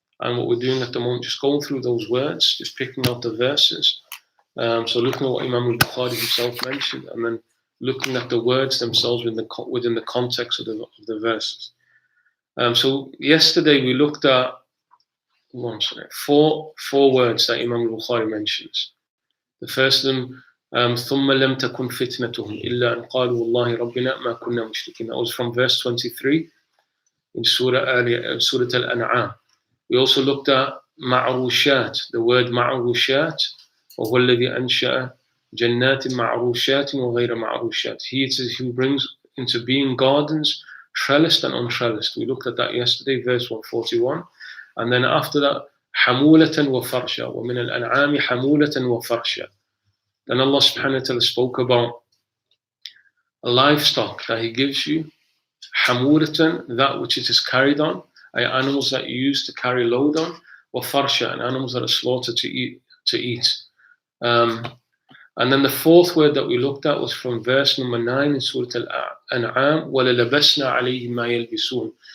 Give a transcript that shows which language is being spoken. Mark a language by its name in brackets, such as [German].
[English] And what we're doing at the moment, just going through those words, just picking out the verses. So looking at what Imam al-Bukhari himself mentioned, and then looking at the words themselves within the context of the verses. So yesterday we looked at four words that Imam al-Bukhari mentions. The first of them, [Arabic] ثُمَّ لَمْ تَكُنْ فِتْنَتُهُمْ إِلَّا أَنْ قَالُوا وَاللَّهِ رَبِّنَا مَا كُنَّا مُشْرِكِينَ. [English] That was from verse 23 in Surah Al-An'am. We also looked at ma'rushat, the word ma'rushat, [Arabic] وَهُوَ الَّذِي أَنْشَأَ جَنَّاتٍ مَعْرُوشَاتٍ وَغَيْرَ مَعْرُوشَاتٍ. [English] He it is who brings into being gardens, trellised and untrellised. We looked at that yesterday, verse 141. And then after that, [Arabic] حَمُولَةً وَفَرْشًا وَمِنَ الْأَنْعَامِ حَمُولَةً وَفَرْشًا. [English] Then Allah subhanahu wa ta'ala spoke about a livestock that He gives you, [Arabic] حَمُولَةً, [English] that which it is carried on, animals that you use to carry load on, [Arabic] وَفَرْشًا, [English] and animals that are slaughtered to eat. And then the fourth word that we looked at was from verse number 9 in Surah Al-An'am, [Arabic] وَلَلَبَسْنَا عَلَيْهِمْ مَا يَلْبِسُونَ.